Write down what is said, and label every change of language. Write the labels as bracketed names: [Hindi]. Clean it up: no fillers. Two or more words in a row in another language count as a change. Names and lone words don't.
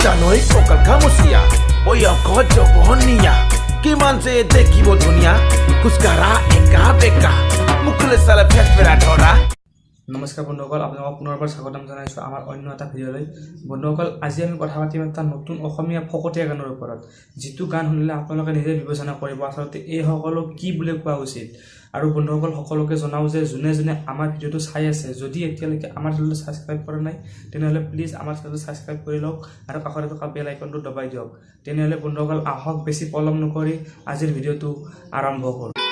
[Assamese] Janoi kokal kamusia Oya kojo bohonia Kiman se dekibo dunia Kuskara eka beka Mukule sala phefera dhora নমস্কাৰ বন্ধুসকল আপোনালোকক পুনৰবাৰ স্বাগতম জনাইছো আমাৰ অন্য এটা ভিডিঅ'লৈ বন্ধুসকল আজি আমি কথা পাতিম এটা নতুন অসমীয়া ফকতীয়া গানৰ ওপৰত যিটো গান শুনিলে আপোনালোকে নিজে বিবেচনা কৰিব আচলতে এই সকলো কি বুলি কোৱা উচিত আৰু বন্ধুসকল সকলোকে জনাও যে যোনে যোনে আমাৰ ভিডিঅ'টো চাই আছে যদি এতিয়ালৈকে আমাৰ চেনেলটো সাবস্ক্ৰাইব কৰা নাই তেনেহলে প্লিজ আমাৰ চেনেলটো সাবস্ক্ৰাইব কৰি লওক আৰু কাষতে থকা বেল আইকনটো দবাই দিয়ক তেনেহলে বন্ধুসকল আহক বেছি পলম নকৰি আজিৰ ভিডিঅ'টো আৰম্ভ কৰোঁ